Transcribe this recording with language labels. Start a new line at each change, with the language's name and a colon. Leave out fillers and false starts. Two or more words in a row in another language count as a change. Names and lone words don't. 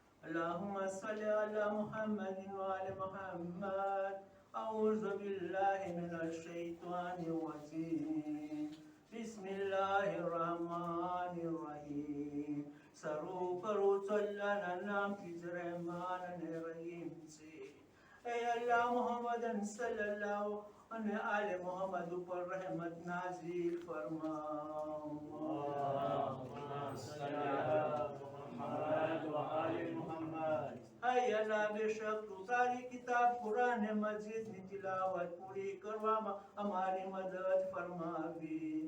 Arabic: اللهم صل على محمد وعلى محمد. أعوذ بالله من الشيطان الرجيم. بسم الله الرحمن الرحیم.
Gujarati: સર્વ કરો ચલ્લાના નામથી જ રહેમાન અને રહીમ છે. એ અલ્લાહ મુહમ્મદન સલ્લલ્લાહુ અને આલે મુહમ્મદ ઉપર રહેમત નાઝિલ ફરમાઓ. hay અલ્લાહ, બેશક તું તારી કિતાબ કુરાન મજીદની તિલાવત પૂરી કરવામાં અમારી મદદ ફરમાવી.